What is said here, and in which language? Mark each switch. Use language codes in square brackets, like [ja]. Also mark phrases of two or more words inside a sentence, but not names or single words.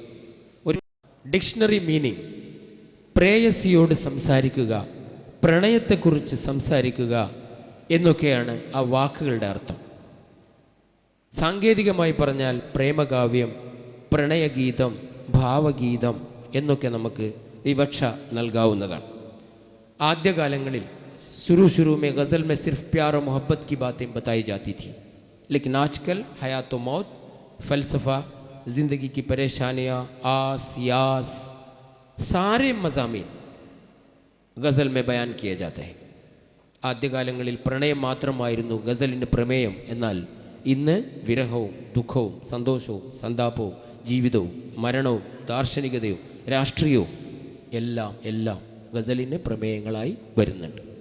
[ml] ഒരു ഡിക്ഷണറി മീനിങ്, പ്രേയസിയോട് സംസാരിക്കുക, പ്രണയത്തെക്കുറിച്ച് സംസാരിക്കുക എന്നൊക്കെയാണ് ആ വാക്കുകളുടെ അർത്ഥം. സാങ്കേതികമായി പറഞ്ഞാൽ പ്രേമകാവ്യം, പ്രണയഗീതം, ഭാവഗീതം എന്നൊക്കെ നമുക്ക് വിവക്ഷ നൽകാവുന്നതാണ്. [ur] ആദ്യകാലങ്ങളിൽ شروع میں غزل میں صرف پیار اور محبت کی باتیں بتائی جاتی تھی، لیکن آج کل حیات و موت، فلسفہ، زندگی کی پریشانیاں، آس یاس، سارے مضامین غزل میں بیان کیے جاتے ہیں. [ml] ആദ്യകാലങ്ങളിൽ പ്രണയം മാത്രമായിരുന്നു ഗസലിൻ്റെ പ്രമേയം. എന്നാൽ ഇന്ന് വിരഹവും ദുഃഖവും സന്തോഷവും സന്താപവും ജീവിതവും മരണവും ദാർശനികതയും രാഷ്ട്രീയവും എല്ലാം ഗസലിന് പ്രമേയങ്ങളായി വരുന്നുണ്ട്.